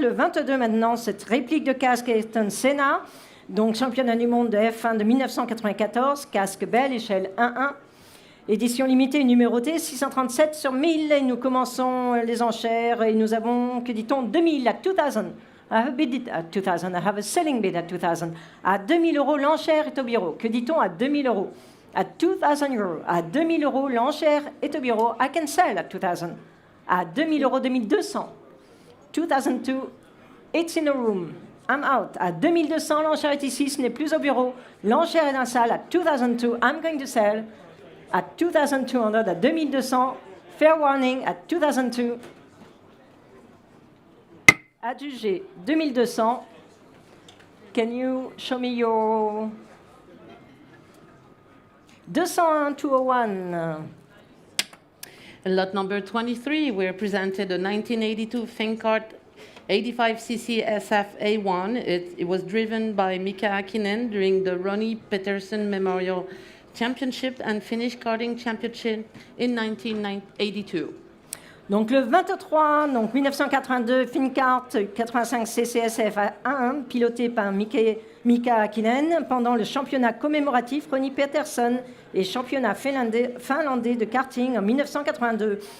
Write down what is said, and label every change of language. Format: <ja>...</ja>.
<fr>Le 22 maintenant, cette réplique de casque Ayrton Senna, donc championnat du monde de F1 de 1994, casque Bell, échelle 1-1. Édition limitée numérotée 637 sur 1000 et nous commençons les enchères et nous avons, que dit-on, 2000 à 2000.</fr> <en>I have a bid at 2000, I have a selling bid at 2000.</en> <fr>À 2000 euros, l'enchère est au bureau. Que dit-on à 2000 euros? À 2000 euros. À 2000 euros, l'enchère est au bureau.</fr> <en>I can sell at 2000.</en> <fr>À 2000 euros, 2200.</fr> <en>2002, it's in a room. I'm out.</en> <fr>À 2200, l'enchère est ici, ce n'est plus au bureau. L'enchère est dans la salle. À 2002,</fr> <en>I'm going to sell. at 2,200, at 2200. Fair warning at 2002.</en> <fr>Adjugé 2200.</fr> <en>Can you show me your 201, 201. Lot number 23, we're presented a 1982 Fincart 85cc SF A1. It was driven by Mika Hakkinen during the Ronnie Peterson Memorial Championship and Finnish Karting Championship in 1982.</en> <fr>Donc le 23, donc 1982, Fincart 85 CCSF A1, piloté par Mika Hakkinen pendant le championnat commémoratif Ronnie Peterson et championnat finlandais de karting en 1982.</fr>